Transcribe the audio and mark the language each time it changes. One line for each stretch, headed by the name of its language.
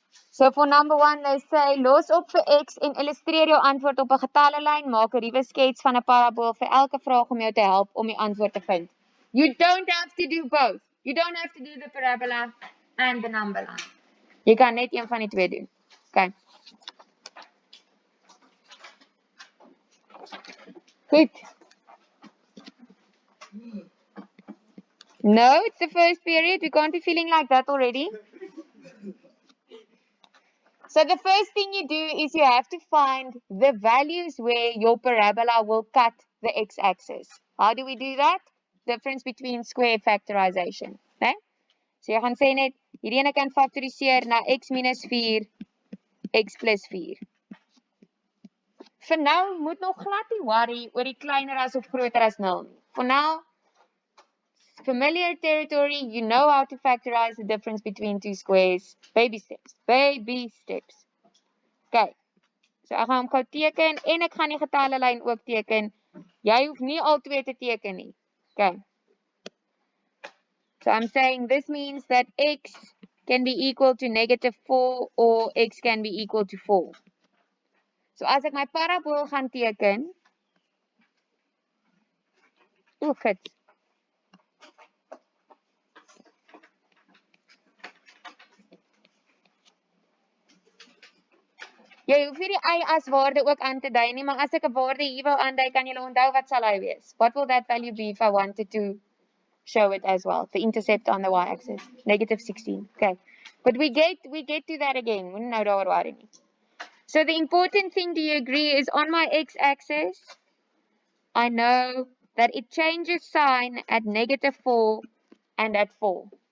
English: So for number 1, they say,
Afrikaans: los op vir x en illustreer jou antwoord op 'n getallelyn, maak 'n ruwe skets van 'n parabool vir elke vraag om jou te help om die antwoord te vind.
English: You don't have to do both. You don't have to do the parabola and the number line.
Afrikaans: Jy kan net een van die twee doen.
English: Okay.
Afrikaans: Goed.
English: No, it's the first period. We can't be feeling like that already. So the first thing you do is you have to find the values where your parabola will cut the x-axis. How do we do that? Difference between square factorization.
Afrikaans: Okay? So jy gaan sê net, hierdie ene kan factoriseer na x minus 4, x plus 4. Vir nou moet nog glad nie worry oor die kleiner as of groter as 0 nie.
English: For now, familiar territory, you know how to factorize the difference between two squares. Baby steps. Baby steps. Okay.
Afrikaans: So ek gaan hom gou teken en ek gaan die getallelyn ook teken. Jy hoef nie al twee te teken nie.
English: Okay. So I'm saying this means that x can be equal to -4 or x can be equal to 4.
Afrikaans: So as ek my parabool gaan teken, goed. Jy hoef nie die y as waarde ook aan te dui nie, maar as ek 'n waarde hier wou aandui, kan julle onthou wat sal hy wees?
English: What will that value be if I wanted to show it as well? The intercept on the y-axis, -16. Okay, but we get to that again.
Afrikaans: Moenie nou daaroor worry nie.
English: So the important thing, do you agree, is on my x-axis, I know that it changes sign at -4 and at 4.